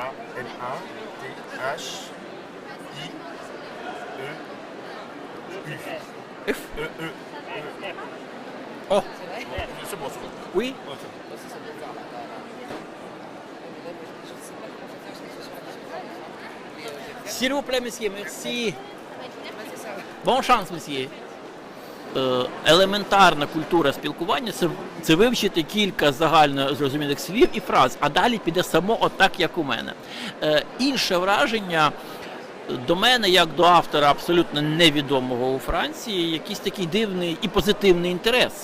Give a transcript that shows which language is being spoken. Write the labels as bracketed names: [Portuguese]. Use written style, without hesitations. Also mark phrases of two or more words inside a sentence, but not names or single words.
[French] M-A-T-H-I-E-U. F. E-E. Oh. C'est bon, c'est bon. Oui. Ok. S'il vous plaît, monsieur, merci. Bonne chance, monsieur. [Ukrainian] Елементарна культура спілкування це вивчити кілька загально зрозумілих слів і фраз, а далі піде само отак, як у мене. Інше враження до мене, як до автора абсолютно невідомого у Франції, якийсь такий дивний і позитивний інтерес.